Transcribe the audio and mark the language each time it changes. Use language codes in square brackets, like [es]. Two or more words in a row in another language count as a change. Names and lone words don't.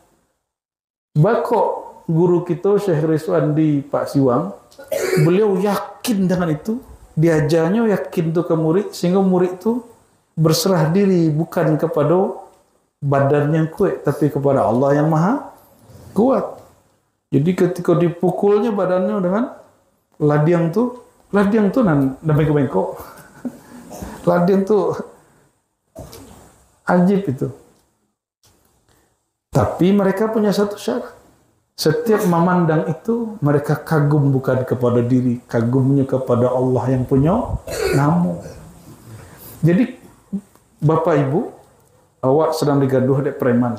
[id] Bakok guru kita Syekh Rizwandi Pak Siwang, beliau yakin dengan itu. Diajarnya yakin tu ke murid, sehingga murid tu berserah diri bukan kepada badan yang kuat, tapi kepada Allah yang maha kuat. Jadi ketika dipukulnya badannya dengan ladiang tu nan bengkok-bengkok. [min] Ladiang tu ajib itu. [id] Tapi mereka punya satu syarat. Setiap memandang itu, mereka kagum bukan kepada diri, kagumnya kepada Allah yang punya nama. [min] Jadi, Bapak Ibu, awak sedang digaduh dek preman.